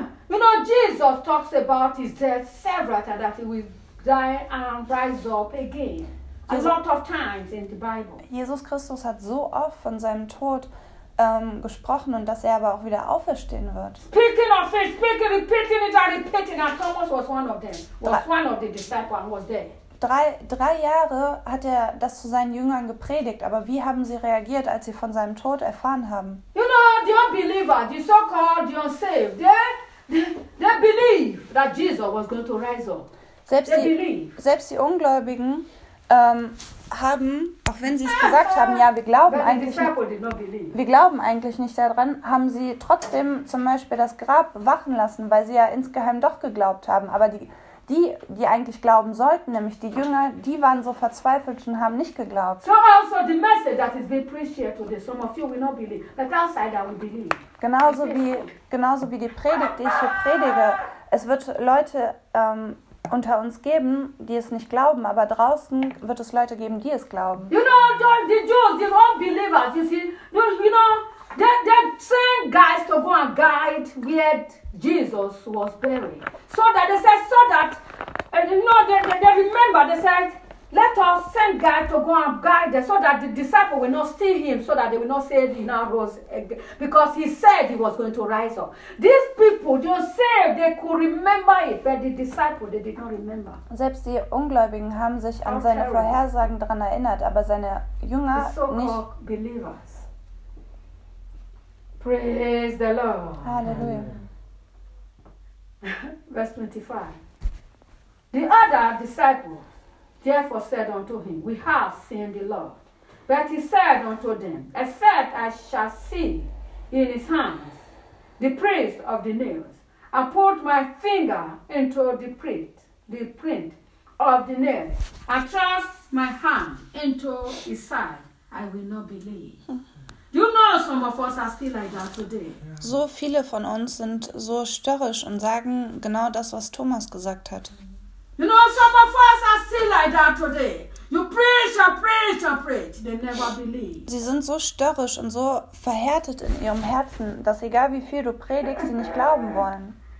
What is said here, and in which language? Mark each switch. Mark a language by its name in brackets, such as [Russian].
[English] You know, Jesus talks about his death several times that he will die and rise up again. A lot of times in the Bible. [German] Jesus Christus hat so oft von seinem Tod gesprochen und dass er aber auch wieder auferstehen wird. [English] Speaking of it, speaking, repeating it and repeating, and Thomas was one of them. Was one of the disciples was there. [German] Drei Jahre hat er das zu seinen Jüngern gepredigt, aber wie haben sie reagiert, als sie von seinem Tod erfahren haben? [English] You know, the unbeliever, the so-called the unsaved, they believe that Jesus was going to rise up. [German] Selbst die Ungläubigen haben, auch wenn sie es gesagt haben, ja, wir glauben eigentlich nicht daran, haben sie trotzdem zum Beispiel das Grab bewachen lassen, weil sie ja insgeheim doch geglaubt haben. Aber die eigentlich glauben sollten, nämlich die Jünger, die waren so verzweifelt und haben nicht geglaubt. [English] So also the message that is being preached here today, some of you will not believe, but outside I will believe. [German] Genauso wie die Predigt, die ich hier predige, es wird Leute unter uns geben, die es nicht glauben, aber draußen wird es Leute geben, die es glauben. [English] You know, the Jews, they don't believe us, you see. You know, that same guys to go and guide where Jesus was buried. So that they said, so that, you know, they remember, they said, let us send God to go and guide them so that the disciples will not steal him, so that they will not say he now rose again. Because he said he was going to rise up. These people, they said they could remember it, but the disciples, they did not remember. [German] Selbst die Ungläubigen haben sich an seine Vorhersagen daran erinnert, aber seine Jünger nicht. [English] The so-called believers. Praise the Lord. Hallelujah. Verse 25. The other disciples therefore said unto him, we have seen the Lord. But he said unto them, except I shall see in his hands the print of the nails, and put my finger into the print of the nails, and thrust my hand into his side, I will not believe. You know, some of us are still like that today. [German] So viele von uns sind so störrisch und sagen genau das, was Thomas gesagt hat. [English] You know, some of us are still like that today. You preach and preach and preach. They never believe. [German] Sie sind so störrisch und so verhärtet in ihrem Herzen, dass egal wie viel du predigst, sie nicht glauben wollen.